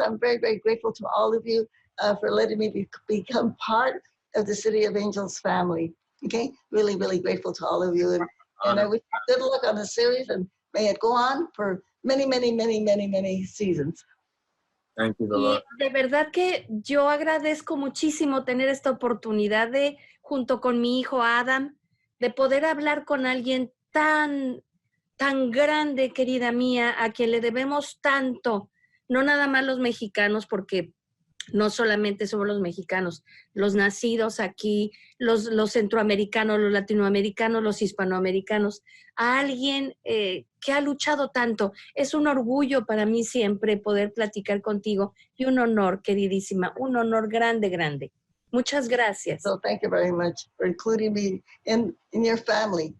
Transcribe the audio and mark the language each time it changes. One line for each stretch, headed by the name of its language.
English: I'm very, very grateful to all of you for letting me become part of the City of Angels family. Okay, really, really grateful to all of you. And I wish you good luck on the series, and may it go on for many, many, many, many, many seasons. Thank you,
Spanish: Y Dolores. de verdad que yo agradezco muchísimo tener esta oportunidad de, junto con mi hijo Adam, de poder hablar con alguien tan grande, querida mía, a quien le debemos tanto, no nada más los mexicanos, porque no solamente somos los mexicanos, los nacidos aquí, los centroamericanos, los latinoamericanos, los hispanoamericanos, a alguien que ha luchado tanto. Es un orgullo para mí siempre poder platicar contigo y un honor, queridísima, un honor grande, grande. Muchas gracias.
English: So thank you very much for including me in your family.